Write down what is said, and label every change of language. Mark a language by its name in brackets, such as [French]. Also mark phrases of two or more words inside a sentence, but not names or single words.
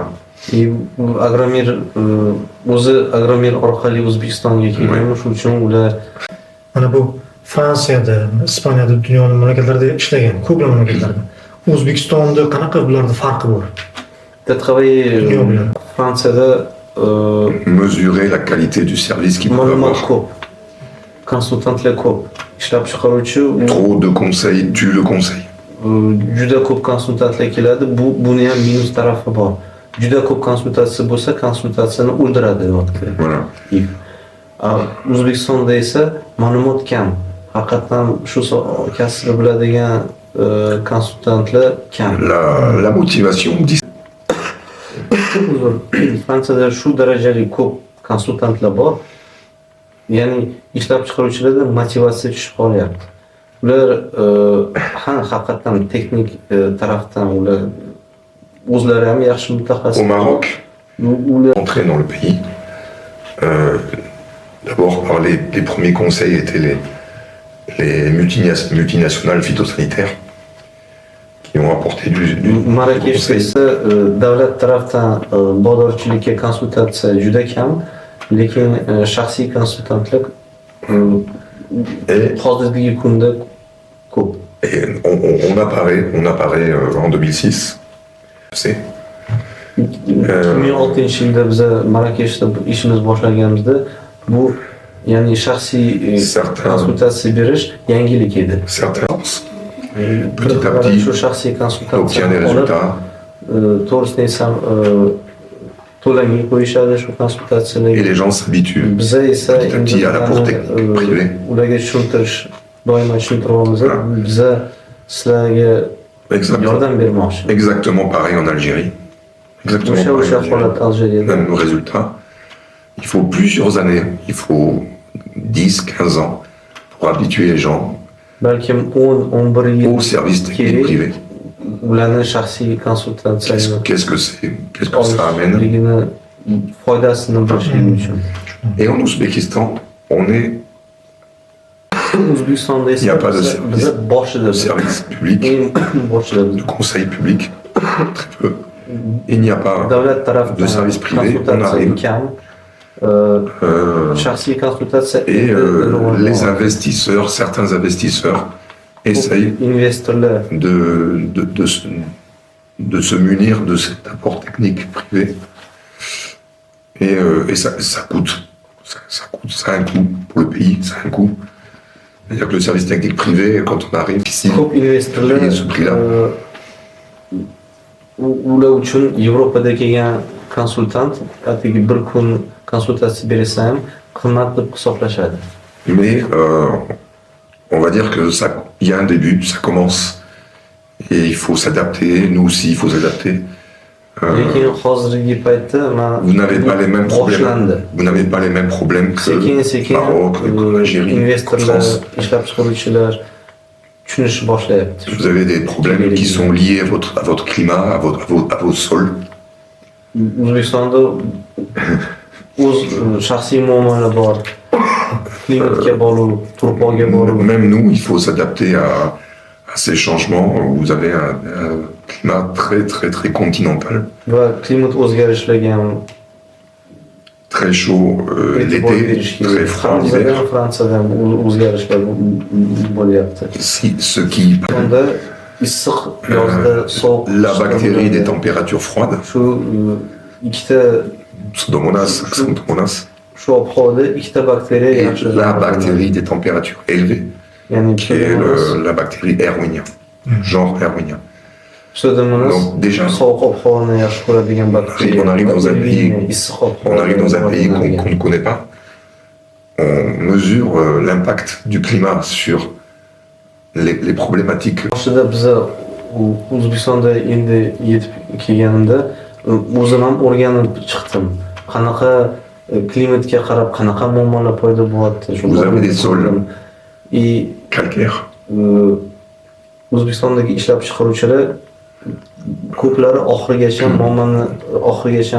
[Uzbek] И Agromir o'zi Agromir orqali O'zbekistonga kelgan, shuning uchun ular mana bu Fransiyada, Ispaniyada, dunyoning mamlakatlarida ishlagan, ko'plab mamlakatlarda. O'zbekistonda qanaqa bularda farqi bor? [French] travaillé [Uzbek] Dunyo bilan. Fransiyada [French] Mesurer la qualité du service qu'ils peuvent [Uzbek] ma'lumot [French] avoir. [Uzbek] ko'p, konsultantlar ko'p, ishlab chiqaruvchi [French] Trop de conseils tue le conseil. [Uzbek] juda ko'p konsultantlar keladi. Buni ham minus tarafi bor. Juda ko'p konsultatsiya bo'lsa, konsultatsiyani o'ldiradi vaqtda. [French] Voilà. [Uzbek] O'zbekistonda esa ma'lumot kam. Haqiqatan shu kasbni biladigan konsultantlar kam. [French] La motivation, [Uzbek] Fransiyada shu darajali ko'p konsultantlar bor. Ya'ni ishlab chiqaruvchilarda motivatsiya tushib qolyapti. Ular haqiqatan texnik tarafdan ular o'zlari ham yaxshi mutaxassis. [French] au Maroc, entrer dans le pays, d'abord par les premiers conseils étaient les multinationales phytosanitaires qui ont apporté du [Uzbek] Marrakeshda esa davlat tarafdan bozorchilikka konsultatsiya juda kam, lekin shaxsiy konsultantlik hozirgi kunda ko'p. [French] Et on apparaît en 2006. C'est [Uzbek] 2006-yilda biz Marrakeshda ishimiz boshlaganimizda bu ya'ni shaxsiy konsultatsiya berish yangilik edi. [French] certains, petit à petit, [Uzbek] Shu shaxsiy konsultatsiya [French] obtient des résultats. [Uzbek] to'g'risini desam to'lamay qo'yishadi shu [French] Et [Uzbek] konsultatsiyalarga. [French] les gens s'habituent [Uzbek] Biza esa [French] petit à petit à la cour technique privée. [Uzbek] ularga tushuntirish doimo tushuntiryapmiz. Biza sizlarga yordam bermoqchi. [French] Exactement pareil en Algérie. Exactement pareil en [Uzbek] O'sha [French] Algérie. [Uzbek] holat Aljeriyada. [French] Même résultat. Il faut plusieurs années, il faut 10, 15 ans pour habituer les gens [Uzbek] Balkim 10-11 yil [French] au service technique privé. [Uzbek] ularni shaxsiy konsultatsiyaga [French] Qu'est-ce que c'est? Qu'est-ce que ça amène? [Uzbek] olishligini foydasini bilishligi uchun. [French] Et en Ouzbékistan, on est [Uzbek] O'zbekistonda [French] Il y a [Uzbek] esa [French] pas de [Uzbek] biz boshida [French] service public, [Uzbek] eng boshida [French] de conseil public, très peu. Il n'y a pas [Uzbek] davlat tarafdan [French] de service privé, on [Uzbek] konsultatsiya [French] arrive. [Uzbek] kam. Shaxsiy konsultatsiya [French] Et les investisseurs, certains investisseurs essayent [Uzbek] investorlar [French] de se munir de cet apport technique privé. Et ça coûte. Ça coûte. Ça a un coût pour le pays, ça a un coût. C'est-à-dire que le service technique privé, quand on arrive ici, [Uzbek] ko'p investorlar [French] payer ce prix-là. [Uzbek] ular uchun Yevropada kelgan konsultant atigi bir kun konsultatsiya bersa ham qimmat deb hisoblashadi. [French] Mais on va dire que ça, il y a un début, ça commence. Et il faut s'adapter, nous aussi, il faut s'adapter. [Uzbek] Lekin hozirgi paytda [French] Vous n'avez pas les mêmes problèmes. [Uzbek] boshlandi. [French] Vous n'avez pas les mêmes problèmes que [Uzbek] Sekin [French] Maroc, que l'Algérie, que [Uzbek] investorlar, [French] France. [Uzbek] ishlab chiqaruvchilar tushunishni boshlayapti. [French] Vous avez des problèmes qui sont liés à votre climat, à vos sols. [Uzbek] O'zbekistonda o'z shaxsiy muammolar bor. Klimatga bog'liq, turpoqga bog'liq. [French] Même nous, il faut s'adapter à ces changements. Vous avez un climat très continental, [Uzbek] Va klimat o'zgarishlariga ham [French] très chaud [Uzbek] e'tibor [French] l'été, [Uzbek] berish [French] très [Uzbek] kerak. [French] froid [Uzbek] Fransiyada [French] l'hiver. [Uzbek] ham Fransiyada ham o'zgarishlar bo'lyapti. [French] Ce qui, [Uzbek] Unda issiq yozda sovuq. [French] la bactérie des températures froides, [Uzbek] Shu ikkita Pseudomonas, Xanthomonas, shu ob-havoda ikkita bakteriya [French] et [Uzbek] yaxshi [French] la bactérie des températures élevées, [Uzbek] ya'ni [French] qui est la bactérie Erwinia, genre Erwinia. [Uzbek] Pseudomonas [French] Donc déjà, [Uzbek] sovuq ob-havoni yaxshi ko'radigan bakteriya. [French] on arrive dans un pays, [Uzbek] issiq ob-havo. [French] on arrive dans un pays qu'on ne connaît pas, on mesure l'impact du climat sur les problématiques. [Uzbek] Boshida biza O'zbekistonda endi yetib kelganimda o'zim ham o'rganib chiqdim. Qanaqa klimatga qarab qanaqa muammolar paydo bo'lyapti. [French] Vous avez des sols [Uzbek] И [French] calcaires, [Uzbek] O'zbekistondagi ishlab chiqaruvchilar ko'plari oxirigacha muammoni oxirigacha